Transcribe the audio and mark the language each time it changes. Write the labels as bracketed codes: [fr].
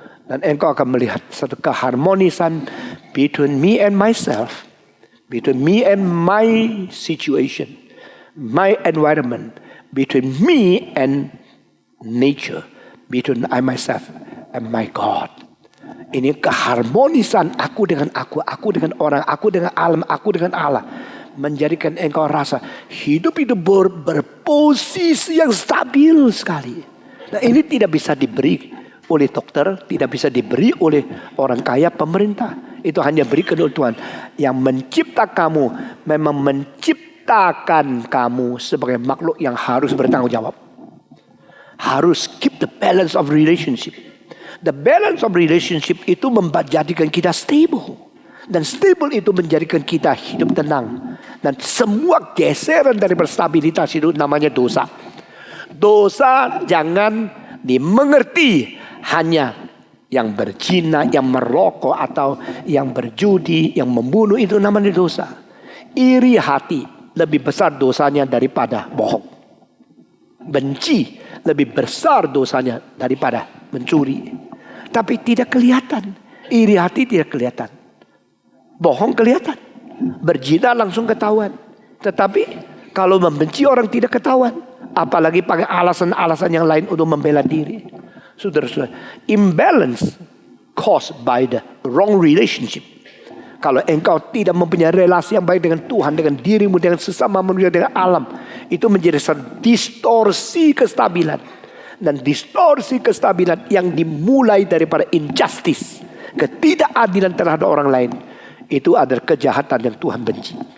[id] Dan engkau akan melihat satu keharmonisan [en] between me and myself, between me and my situation, my environment, between me and nature, between I myself and my God. [id] Ini keharmonisan aku dengan aku dengan orang, aku dengan alam, aku dengan Allah. Menjadikan engkau rasa hidup itu berposisi yang stabil sekali. Nah, ini tidak bisa diberi oleh dokter, tidak bisa diberi oleh orang kaya, pemerintah. Itu hanya berikan oleh Tuhan. Yang mencipta kamu memang menciptakan kamu sebagai makhluk yang harus bertanggung jawab. Harus [en] keep the balance of relationship. The balance of relationship [id] itu menjadikan kita [en] stable. [id] Dan stable itu menjadikan kita hidup tenang. Dan semua geseran dari stabilitas itu namanya dosa. Dosa jangan dimengerti hanya yang berzina, yang merokok, atau yang berjudi, yang membunuh, itu namanya dosa. Iri hati lebih besar dosanya daripada bohong. Benci lebih besar dosanya daripada mencuri. Tapi tidak kelihatan. Iri hati tidak kelihatan. Bohong kelihatan. Berzina langsung ketahuan. Tetapi kalau membenci orang tidak ketahuan. Apalagi pakai alasan-alasan yang lain untuk membela diri. Saudara-saudara, [en] imbalance caused by the wrong relationship. [id] Kalau engkau tidak mempunyai relasi yang baik dengan Tuhan, dengan dirimu, dengan sesama manusia, dengan alam, itu menjadi satu distorsi kestabilan. Dan distorsi kestabilan yang dimulai daripada injustice, ketidakadilan terhadap orang lain, itu adalah kejahatan yang Tuhan benci.